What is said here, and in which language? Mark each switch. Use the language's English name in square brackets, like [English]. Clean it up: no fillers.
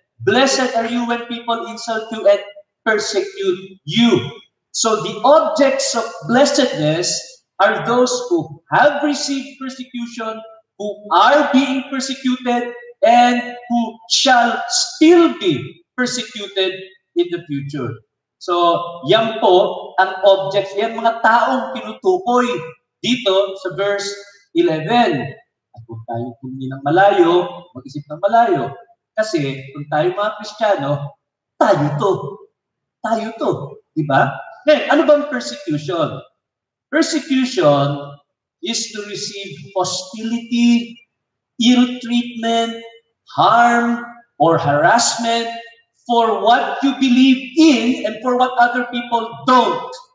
[English] Blessed are you when people insult you and persecute you. So the objects of blessedness are those who have received persecution, who are being persecuted, and who shall still be persecuted in the future. [Filipino] So, yan po ang objects, yan mga taong tinutukoy dito sa verse 11. At kung tayo pumili ng malayo, mag-isip ng malayo. Kasi kung tayo mga Kristiyano, tayo to. Tayo to. Diba? Ngayon, ano bang persecution? [English] Persecution is to receive hostility, ill treatment, harm, or harassment for what you believe in and for what other people don't.